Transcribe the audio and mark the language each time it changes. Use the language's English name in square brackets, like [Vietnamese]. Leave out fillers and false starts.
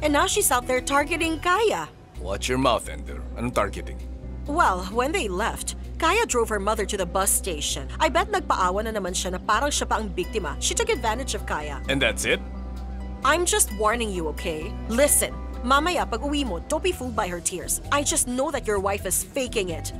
[English] And now she's out there targeting Kaya. Watch your mouth, Ender. [Filipino] Anong [English] targeting? Well, when they left, Kaya drove her mother to the bus station. I bet [Filipino] nagpaawa na naman siya na parang siya pa ang biktima. [English] She took advantage of Kaya. And that's it? I'm just warning you, okay? Listen, [Filipino] mamaya pag uwi mo, [English] don't be fooled by her tears. I just know that your wife is faking it.